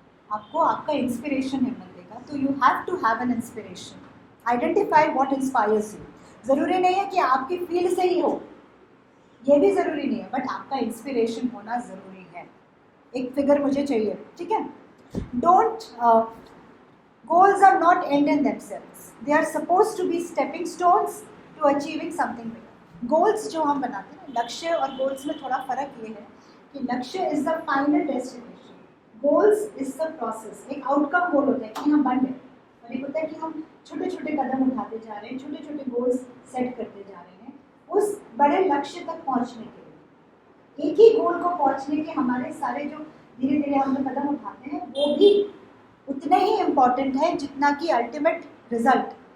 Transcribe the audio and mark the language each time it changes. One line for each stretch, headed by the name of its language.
Hindi: आपको आपका इंस्पिरेशन हिम्मत देगा। तो
English: You have to have an inspiration. Identify what inspires you.
Hindi: ज़रूरी नहीं है कि आपकी फील्ड से ही हो, ये भी ज़रूरी नहीं है, बट आपका इंस्पिरेशन होना ज़रूरी है। एक फिगर मुझे चाहिए, ठीक है।
English: Don't goals are not end in themselves, they are supposed to be stepping stones to achieving something bigger।
Hindi: goals जो हम बनाते हैं, लक्ष्य और goals में थोड़ा फ़र्क ये है कि लक्ष्य
English: is the final destination, goals is the process।
Hindi: एक outcome goal होता है कि हम बन गए, और एक होता है कि हम छोटे छोटे कदम उठाते जा रहे हैं, छोटे छोटे गोल्स सेट करते जा रहे हैं उस बड़े लक्ष्य तक पहुंचने के लिए। एक ही गोल को पहुंचने के हमारे सारे जो धीरे धीरे हम कदम उठाते हैं, वो भी उतने ही इम्पॉर्टेंट है जितना कि अल्टीमेट रिजल्ट।